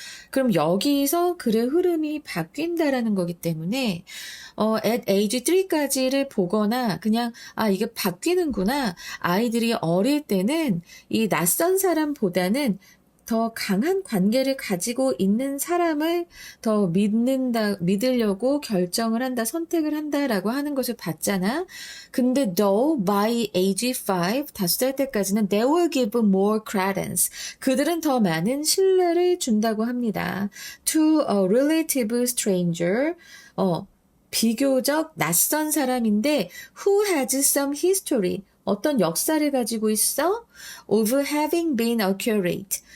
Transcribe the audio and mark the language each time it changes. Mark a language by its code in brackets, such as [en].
[ko] 그럼 여기서 글의 흐름이 바뀐다라는 거기 때문에 [en] at age 3 [ko] 까지를 보거나 그냥 이게 바뀌는구나. 아이들이 어릴 때는 이 낯선 사람보다는 더 강한 관계를 가지고 있는 사람을 더 믿으려고 결정을 한다, 선택을 한다라고 하는 것을 봤잖아. 근데 [en] though by age 5, [ko] 5살 때까지는 [en] they will give more credence. [ko] 그들은 더 많은 신뢰를 준다고 합니다. [en] To a relative stranger. [ko] 비교적 낯선 사람인데 [en] who has some history. [ko] 어떤 역사를 가지고 있어? [en] Of having been accurate.